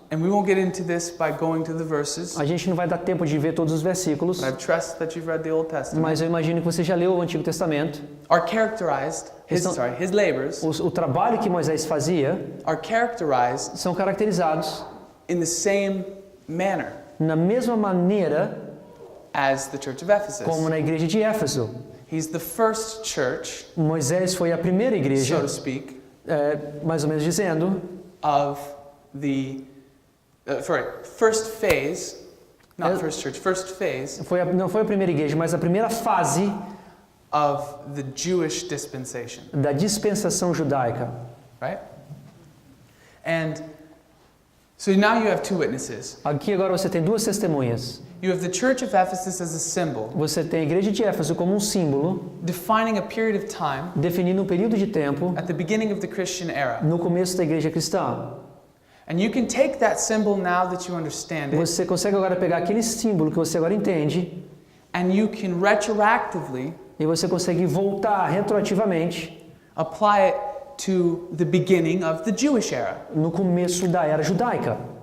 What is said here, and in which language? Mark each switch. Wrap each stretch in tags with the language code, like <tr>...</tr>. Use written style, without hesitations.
<en>and we won't get into this by going to the verses,</en> <pt>a gente não vai dar tempo de ver todos os versículos,</pt> <en>but I trust that you've read the Old Testament,</en> <pt>mas eu imagino que você já leu o Antigo Testamento.</pt> <en>are characterized, his labors</en> <pt>O trabalho que Moisés fazia</pt> <en>are characterized</en> <pt>são caracterizados</pt> <en>in the same manner</en> <pt>na mesma maneira</pt> <en>as the church of Ephesus.</en> <pt>como na igreja de Éfeso.</pt> <en>He's the first church,</en> <pt>Moisés foi a primeira igreja,</pt> <en>so to speak,</en> <pt>mais ou menos dizendo,</pt> <en>of the first phase, not Uh, first church, first phase</en> <pt>não foi a primeira igreja, mas a primeira fase</pt> <en>of the Jewish dispensation,</en> <pt>da dispensação judaica.</pt> <en>right? And so now you have two witnesses.</en> <pt>Aqui agora você tem duas testemunhas.</pt> <en>You have the church of Ephesus as a symbol,</en> <pt>Você tem a igreja de Éfeso como um símbolo,</pt> <en>defining a period of time</en> <pt>definindo um período de tempo</pt> <en>at the beginning of the Christian era.</en> <pt>no começo da igreja cristã.</pt> <en>And you can take that symbol now that you understand it,</en> <pt>Você consegue agora pegar aquele símbolo que você agora entende</pt> <en>and you can retroactively</en> <pt>e você consegue voltar retroativamente</pt> <en>apply it to the beginning of the Jewish era.</en> <pt>no começo da era judaica.</pt>